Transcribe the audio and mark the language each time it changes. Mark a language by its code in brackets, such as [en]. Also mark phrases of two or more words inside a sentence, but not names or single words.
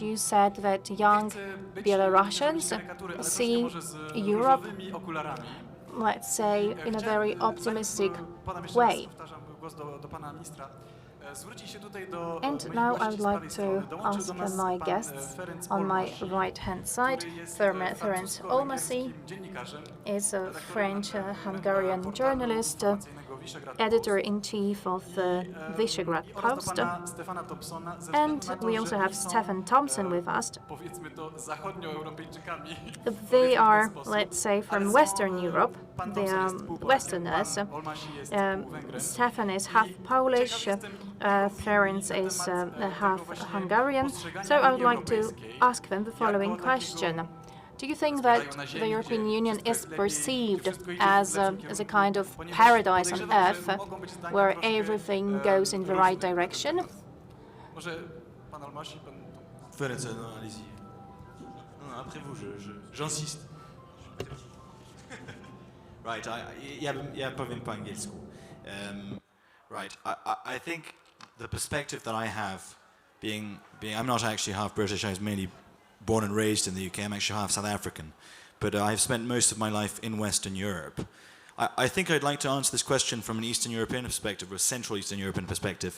[en] You said that young Belarusians see Europe, let's say, in a very optimistic way. And now I would like to ask my guests on my right-hand side. Ferenc Olmasi is a French-Hungarian journalist, editor-in-chief of the Visegrad Post. And we also have Stefan Thompson with us. They are, let's say, from Western Europe. They are Westerners. Stefan is half Polish, Ferenc is half Hungarian. So I would like to ask them the following question. Do you think that the European Union is perceived as a kind of paradise on earth where everything goes in the right direction? Ferenc, [fr] allez-y. Après vous, j'insiste. [pl] Right, ja powiem po angielsku. [en] Right, I think the perspective that I have I'm not actually half British. I was mainly born and raised in the UK. I'm actually half South African, but I've spent most of my life in Western Europe. I think I'd like to answer this question from an Eastern European perspective, or a Central Eastern European perspective.